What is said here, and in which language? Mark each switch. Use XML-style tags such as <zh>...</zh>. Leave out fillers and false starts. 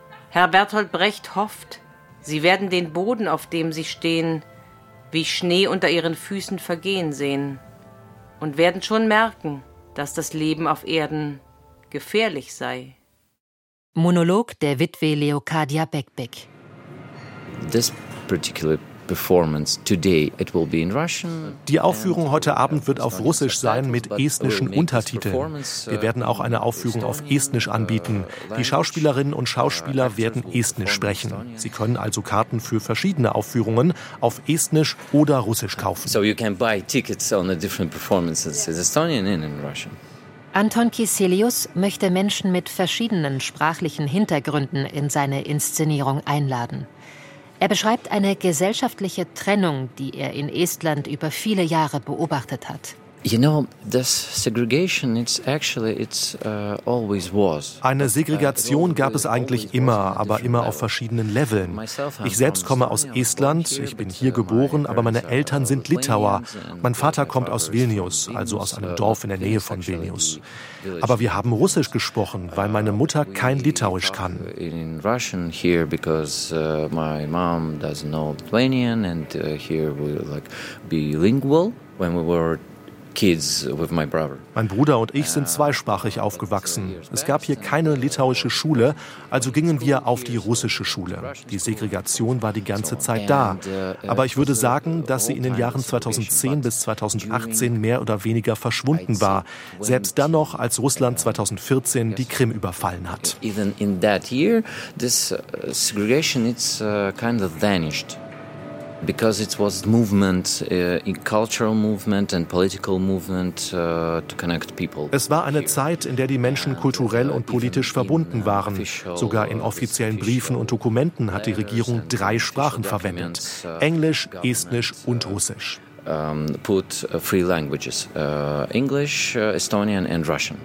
<de>Herr Bertolt Brecht hofft, Sie werden den Boden, auf dem Sie stehen, wie Schnee unter Ihren Füßen vergehen sehen und werden schon merken, dass das Leben auf Erden gefährlich sei. Monolog der Witwe Leocadia Beckbeck.</de> <en>This particular performance today, it will be in Russian.</en> <de>Die Aufführung heute Abend wird auf Russisch sein mit estnischen Untertiteln. Wir werden auch eine Aufführung auf Estnisch anbieten. Die Schauspielerinnen und Schauspieler werden Estnisch sprechen. Sie können also Karten für verschiedene Aufführungen auf Estnisch oder Russisch kaufen.</de> <en>So you can buy tickets on the different performances in Estonian and in Russian.</en> <de>Anton Kiselius möchte Menschen mit verschiedenen sprachlichen Hintergründen in seine Inszenierung einladen. Er beschreibt eine gesellschaftliche Trennung, die er in Estland über viele Jahre beobachtet hat.</de> <en>You know, this segregation, it's always was.</en> <de>Eine Segregation gab es eigentlich immer, aber immer auf verschiedenen Leveln. Ich selbst komme aus Estland, ich bin hier geboren, aber meine Eltern sind Litauer. Mein Vater kommt aus Vilnius, also aus einem Dorf in der Nähe von Vilnius. Aber wir haben Russisch gesprochen, weil meine Mutter kein Litauisch kann.</de> <en>In Russian here because my mom doesn't know Lithuanian and here we like bilingual when we were kids with my brother.</en> <de>Mein Bruder und ich sind zweisprachig aufgewachsen. Es gab hier keine litauische Schule, also gingen wir auf die russische Schule. Die Segregation war die ganze Zeit da. Aber ich würde sagen, dass sie in den Jahren 2010 bis 2018 mehr oder weniger verschwunden war. Selbst dann noch, als Russland 2014 die Krim überfallen hat.</de> <en>Even in that year, this segregation it's kind of vanished. Because it was movement, in cultural movement and political movement to connect people.</en> <de>Es war eine Zeit, in der die Menschen kulturell und politisch verbunden waren. Sogar in offiziellen Briefen und Dokumenten hat die Regierung drei Sprachen verwendet: Englisch, Estnisch und Russisch.</de> <en>Put three languages: English, Estonian and Russian.</en>